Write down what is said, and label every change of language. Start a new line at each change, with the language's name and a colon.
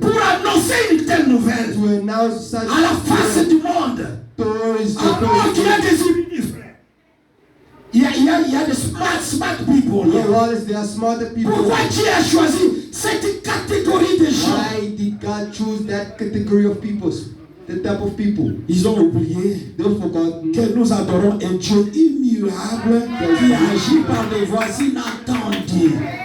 French: Pour annoncer une telle nouvelle à la face du monde. Alors qu'il y a des illuminés, frère. Il y a des
English: smart people.
French: Pourquoi Dieu a choisi cette catégorie de gens?
English: Why did God choose that category of people? The type of people.
French: Ils ont oublié que nous adorons un Dieu immuable qui agit par des voies inattendues.